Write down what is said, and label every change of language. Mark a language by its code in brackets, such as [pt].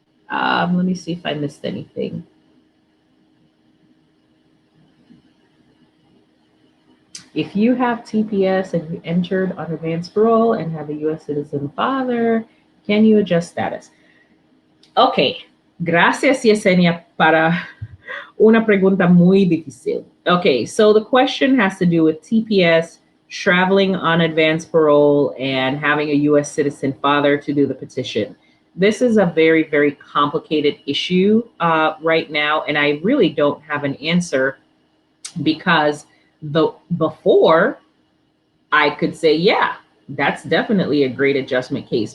[en] Let me see if I missed anything. If you have TPS and you entered on advanced parole and have a U.S. citizen father, can you adjust status? [es] Okay, gracias Yesenia para una pregunta muy difícil. [en] Okay, so the question has to do with TPS, traveling on advanced parole, and having a U.S. citizen father to do the petition. This is a very, very complicated issue right now, and I really don't have an answer because before I could say, yeah, that's definitely a great adjustment case.